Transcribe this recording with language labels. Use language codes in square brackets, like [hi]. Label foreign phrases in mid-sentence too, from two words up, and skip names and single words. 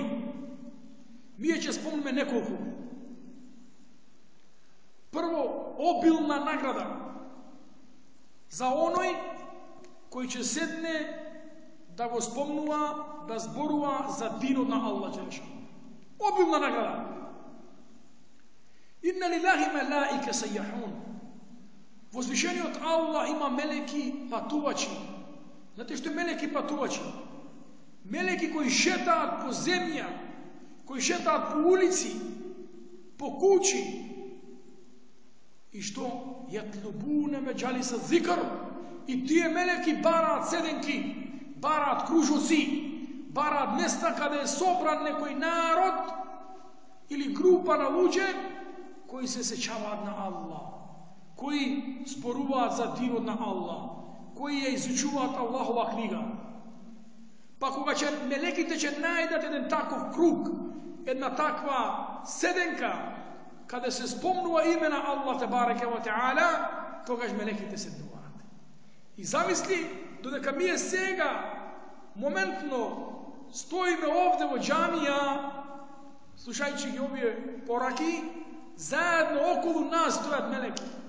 [mk] Ние ќе спомнеме неколку. Прво, обилна награда за оној кој ќе седне да го спомнува, да зборува за динот на Аллах Джелешануху. Обилна награда. [ar] إن لله ملائكة سياحين. [mk] Возвишениот Аллах има мелеки патувачи. Знаете што е мелеки патувачи? Мелеки кои шетаат по земја, кои шетаат по улици, по куќи. И што? [ar] يطلبون مجالس الذكر. [mk] И тие мелеки бараат седенки, бараат кружоци, бараат места каде е собран некој народ или група на луѓе кои се сеќаваат на Аллах, кои зборуваат за динот на Аллах, кои ја изучуваат Аллахова книга. Па кога мелеките ќе најдат еден таков круг, една таква седенка, када се спомнува имена Аллах [ar] تبارك وتعالى, [mk] тогаж мелеките седнуват. И замисли, додека ми је сега моментно стојиме овде у џамија, слушајући ги ове пораки, заедно около нас стојат мелеки.